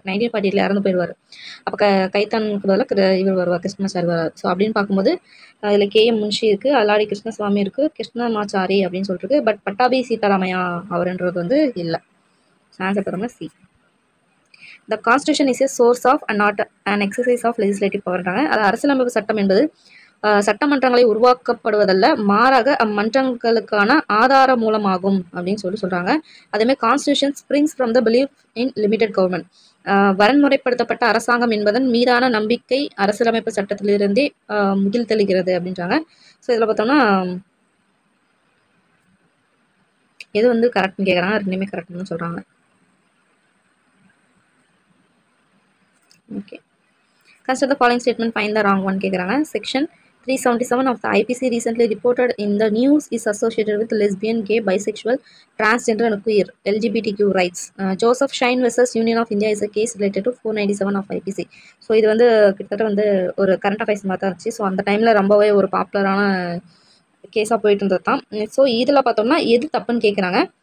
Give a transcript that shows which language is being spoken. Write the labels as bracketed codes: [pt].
[ta] 1948ல் இறந்து போயிடுவார். அப்போ கைத்தானுக்கு பதிலாக இவர் வருவார், கிருஷ்ணமாச்சாரி வருவார். ஸோ அப்படின்னு பார்க்கும்போது இதில் KM முன்ஷி இருக்குது, அல்லாடி கிருஷ்ணசுவாமி இருக்குது, கிருஷ்ணமாச்சாரி அப்படின்னு சொல்லிட்டு. பட் பட்டாபி சீதாராமையா அவருன்றது வந்து இல்லை. ஆன்சர் பார்த்தோம்னா C. [en] The Constitution is a source of and not an exercise of legislative powerன்றாங்க. [ta] அது அரசியலமைப்பு சட்டம் என்பது சட்டமன்றங்களை உருவாக்கப்படுவதல்ல, மாறாக அம்மன்றங்களுக்கான ஆதார மூலமாகும் அப்படின்னு சொல்கிறாங்க. அதேமாதிரி [en] Constitution springs from the belief in limited government. [ta] வரன்முறைப்படுத்தப்பட்ட அரசாங்கம் என்பதன் மீதான நம்பிக்கை அரசியலமைப்பு சட்டத்திலிருந்தே முகில் தெளிகிறது அப்படின்றாங்க. ஸோ இதில் பார்த்தோம்னா எது வந்து கரெக்ட்னு கேட்குறாங்க, ரெண்டுமே கரெக்ட்னு சொல்கிறாங்க. [en] Okay, consider the following statement, find the wrong one கேட்குறாங்க. Section 377 of the IPC recently reported in the news is associated with lesbian, gay, bisexual, transgender and queer LGBTQ rights. Joseph Shine versus Union of India is a case related to 497 of IPC. [ta] So இது வந்து கிட்டத்தட்ட வந்து ஒரு current affairs மாதிரி தான் இருந்துச்சு. So அந்த டைமில் ரொம்பவே ஒரு பாப்புலரான கேஸாக போயிட்டு இருந்தது தான். ஸோ இதில் பார்த்தோம்னா எது தப்புன்னு கேட்குறாங்க.